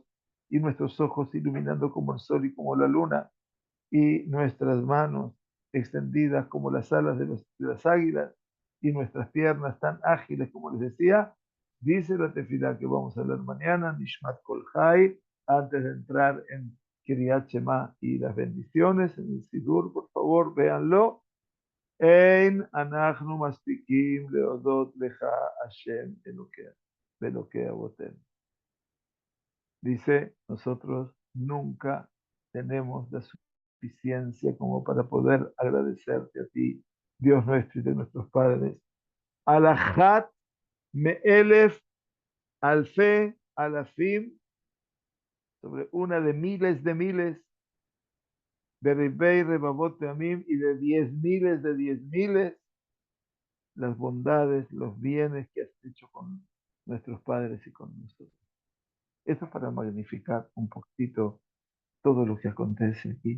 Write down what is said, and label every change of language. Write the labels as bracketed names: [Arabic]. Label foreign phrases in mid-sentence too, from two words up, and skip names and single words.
[Spanish] y nuestros ojos iluminando como el sol y como la luna y nuestras manos extendidas como las alas de las águilas y nuestras piernas tan ágiles como les decía, dice la tefilá que vamos a leer mañana, [Hebrew] נשמת כל חי, [Spanish] antes de entrar en Kiryat Shema y las bendiciones, en el Sidur, por favor, véanlo. [Hebrew] אין אנחנו מספיקים להודות לך השם אלוקי אבותינו. [Spanish] Dice, nosotros nunca tenemos la suficiencia como para poder agradecerte a ti, Dios nuestro y de nuestros padres. [Hebrew] על אחת מאלף אלפי אלפים, [Spanish] sobre una de miles, de [Hebrew] ריבי רבבות עמים [Spanish] y de 10 miles, las bondades, los bienes que has hecho con nuestros padres y con nosotros. Eso es para magnificar un poquito todo lo que acontece aquí.